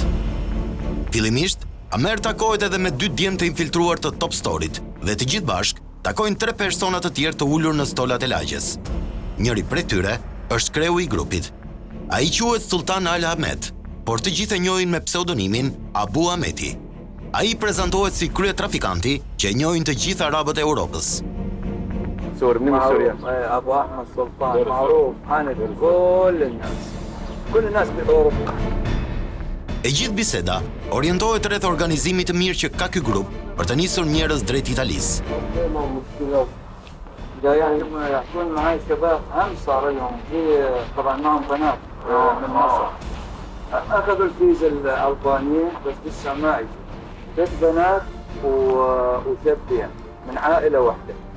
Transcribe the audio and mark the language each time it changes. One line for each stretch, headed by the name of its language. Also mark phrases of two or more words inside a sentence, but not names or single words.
Albanian: Fillimisht, Amer takohet edhe me 2 djemë të infiltruar të Top Storyt dhe të gjithë bashk takojnë 3 persona të tjerë të ulur në stolat e lagjes. Njëri prej tyre është kreu i grupit. Ai quhet Sultan Al Ahmed, por të gjithë e njohin me pseudonimin Abu Ahmeti. Ai prezantohet si krye trafikanti që e njohin të gjithë arabët e Europës.
Arabic: أبو أحمد سلطان معروف عند كل الناس بأوروبا.
Albanian: E gjithë biseda orientohet rreth organizimit të mirë që ka ky grup për të nisur njerëz drejt Italisë.
Arabic: يعني يحكون معي شباب هم صار لهم في طبعا معهم بنات من مصر. أخذوا الفيزا الألبانية بس لسه ما اجوا. 3 بنات وشابين من عائلة واحدة.